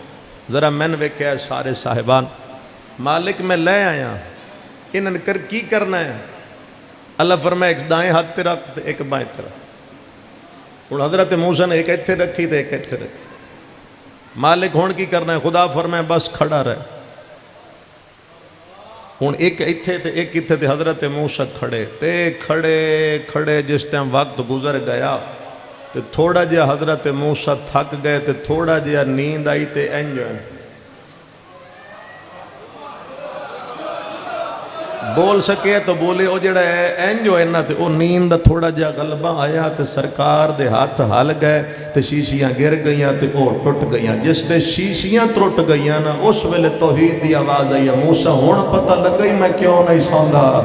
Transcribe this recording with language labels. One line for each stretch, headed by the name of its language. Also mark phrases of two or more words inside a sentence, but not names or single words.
Punjabi: ذرا میں نے ویکھیا سارے صاحبان، مالک میں لے آیا، انہاں نے کی کرنا ہے؟ اللہ فرمایا ایک دائیں ہاتھ تے رکھ ایک بائیں تے رکھ۔ اور حضرت موسیٰ نے ایک ایتھے رکھی تے ایک ایتھے رکھی۔ مالک ہون کی کرنا ہے؟ خدا فرمایا بس کھڑا رہے۔ ہون ایک ایتھے تے ایک ایتھے تے حضرت موسیٰ کھڑے تے کھڑے جس ٹائم وقت گزر گیا تے تھوڑا جہا حضرت موسیٰ تھک گئے تے تھوڑا جہا نیند آئی تے انجو بول سکے تو بولے او جڑا ہے انجو ہے نا تے او نیند تھوڑا جہا غلبہ آیا تے سرکار دے ہاتھ ہل گئے تے شیشیاں گر گئیاں تے او ٹوٹ گئیاں۔ جس تے شیشیاں ٹوٹ گئیاں نا اس ویلے توحید دی آواز آئی، موسیٰ ہون پتہ لگ گئی میں کیوں نہیں سوندا۔